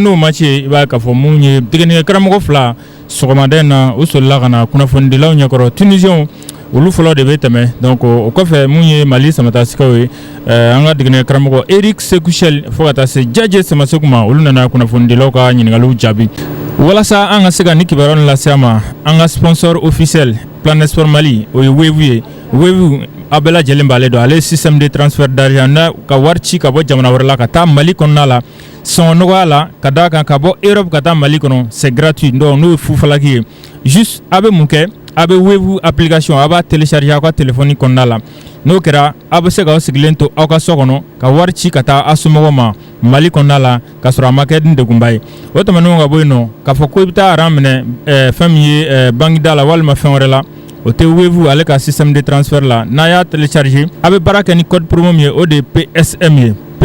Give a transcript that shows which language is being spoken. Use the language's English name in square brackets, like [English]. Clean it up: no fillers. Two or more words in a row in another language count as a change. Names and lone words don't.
[Bambara] n'o match ye i b'a k'a fɔ mun ye degeni karamɔgɔ fila sɔgɔmada in na u solila ka na kunnafonidilaw ɲɛkɔrɔ Tunisiens olu fɔlɔ de bɛ tɛmɛ donc o kɔfɛ mun ye Mali Samatasikaw ye an ka degeni karamɔgɔ Eric Sekuchel fo ka taa se Jaje Samaseku ma olu nana kunnafonidilaw ka ɲininkaliw jaabi walasa an ka se ka ni kibaruya lase ma an ka [French] sponsor officiel [Bambara] Planet Sport Mali o ye Wave ye Wave a bɛɛ lajɛlen b'ale dɔn ale [French] système de transfert d'argent [Bambara] na ka wari ci ka bɔ jamana wɛrɛ la ka taa Mali kɔnɔna la sɔngɔ nɔgɔya la ka d'a kan ka bɔ Europe ka taa Mali kɔnɔ [French] c'est gratuit donc [Bambara] n'o ye fufalaki ye juste a bɛ mun kɛ a bɛ Wave application a b'a télécharger aw ka téléphone kɔnɔna la n'o kɛra a bɛ se k'aw sigilen to aw ka so kɔnɔ ka wari ci ka taa a somɔgɔw ma Mali kɔnɔna la ka sɔrɔ a ma kɛ ni degunba ye o tɛmɛnen ka bɔ yen nɔ k'a fɔ ko i bɛ taa aran minɛ fɛn min ye bangida la walima fɛn wɛrɛ la o tɛ Wave ale ka [French] système de transfert [Bambara] la n'a y'a télécharger a bɛ baara kɛ ni [French] code promo [Bambara] min ye o de ye PSM ye